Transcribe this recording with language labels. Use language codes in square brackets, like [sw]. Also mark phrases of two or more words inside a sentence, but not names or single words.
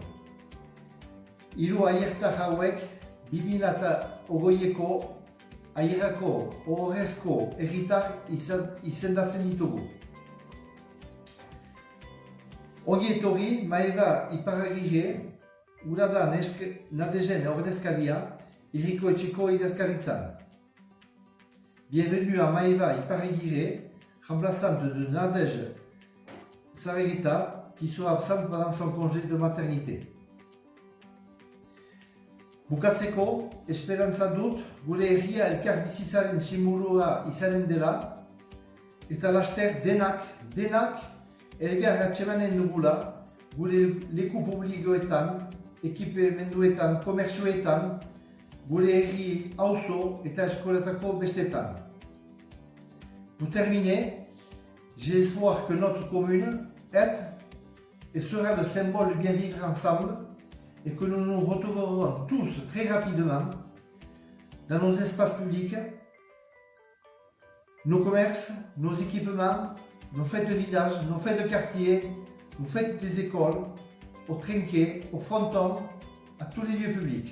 [eu] Hiru aiertar hauek 2020ko aierako ohorezko herritar izendatzen ditugu. Ongi etorri Maeva Iparragirre, ura da Nadejen ordezkaria, Hiriko etxeko idazkaritzan. [fr] Bienvenue à Maeva Iparragirre, remplaçante de Nadège Sarregita, qui sera absente pendant son congé de maternité. [eu] Bukatzeko, esperantza dut gure herria elkar bizitzaren simulua izanen dela, eta laster denak elgar atsemanen dugula gure leku publikoetan, ekipemenduetan, komertzioetan, gure herri auzo eta eskoletako bestetan. [fr] Pour terminer, j'ai espoir que notre commune est et sera le symbole du bien vivre ensemble et que nous nous retrouverons tous très rapidement dans nos espaces publics, nos commerces, nos équipements, nos fêtes de village, nos fêtes de quartier, nos fêtes des écoles, au trinquet, au fronton, à tous les lieux publics.